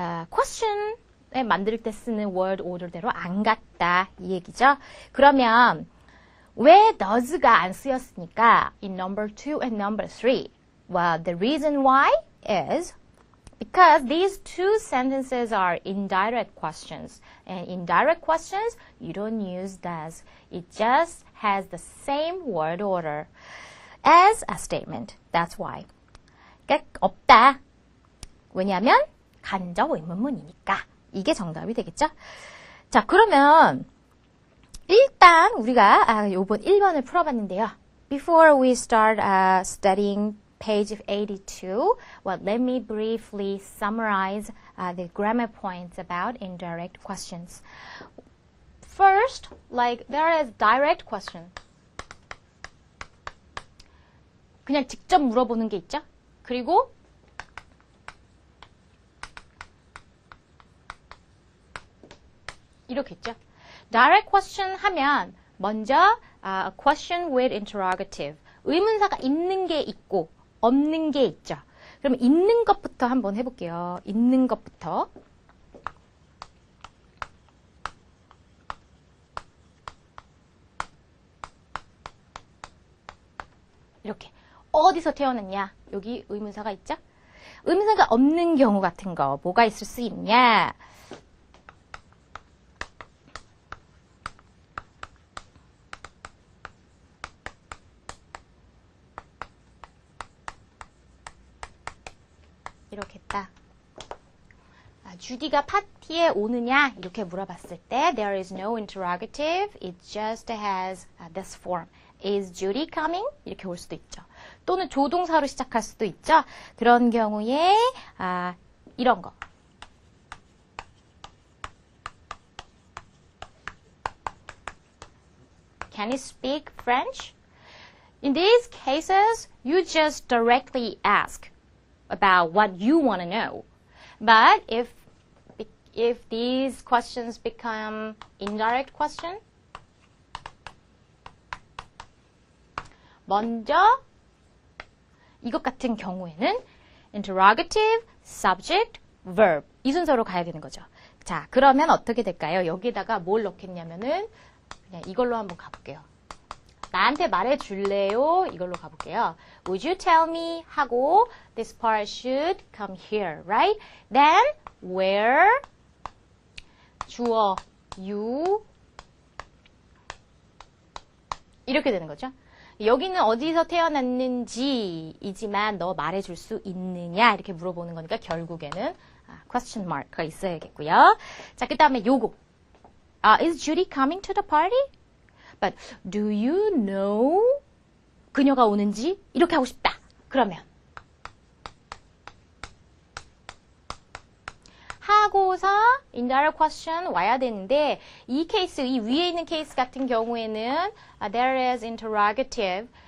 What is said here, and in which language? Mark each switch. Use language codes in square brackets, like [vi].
[ko] question에 만들 때 쓰는 word order대로 안 갔다 이 얘기죠. 그러면 왜 does가 안 쓰였으니까 [en] in number 2 and number 3? Well, the reason why is because these two sentences are indirect questions. And indirect questions, you don't use does. It just has the same word order as a statement. That's why. [ko] 그러니까 없다. 왜냐하면 간접 의문문이니까. 이게 정답이 되겠죠? 자, 그러면 일단 우리가 요번 1번을 풀어봤는데요. [en] Before we start studying page 82, well, let me briefly summarize the grammar points about indirect questions. First, like there is direct question. [ko] 그냥 직접 물어보는 게 있죠. 그리고 이렇게 있죠. [en] Direct question [ko] 하면 먼저 [en] a question with interrogative. [ko] 의문사가 있는 게 있고 없는 게 있죠. 그럼 있는 것부터 한번 해볼게요. 있는 것부터. 이렇게. 어디서 태어났냐? 여기 의문사가 있죠? 의문사가 없는 경우 같은 거 뭐가 있을 수 있냐? 이렇게 딱. 주디가 파티에 오느냐? 이렇게 물어봤을 때 [en] there is no interrogative. It just has this form. Is Judy coming? [ko] 이렇게 올 수도 있죠. 또는 조동사로 시작할 수도 있죠. 그런 경우에 이런 거. [en] Can you speak French? In these cases, you just directly ask about what you want to know. But if these questions become indirect question, [ko] 먼저 이것 같은 경우에는 interrogative, subject, verb 이 순서로 가야 되는 거죠. 자, 그러면 어떻게 될까요? 여기다가 뭘 넣겠냐면은 그냥 이걸로 한번 가볼게요. 나한테 말해줄래요? 이걸로 가볼게요. [en] Would you tell me? [ko] 하고 [en] this part should come here, right? Then where [ko] 주어 you 이렇게 되는 거죠. 여기는 어디서 태어났는지이지만 너 말해줄 수 있느냐 이렇게 물어보는 거니까 결국에는 question mark가 있어야겠고요. 자, 그 다음에 요거. [en] Is Judy coming to the party? But do you know [ko] 그녀가 오는지? 이렇게 하고 싶다. 그러면 하고서 indirect question 와야 되는데 이 케이스, 이 위에 있는 케이스 같은 경우에는 [en] there is interrogative.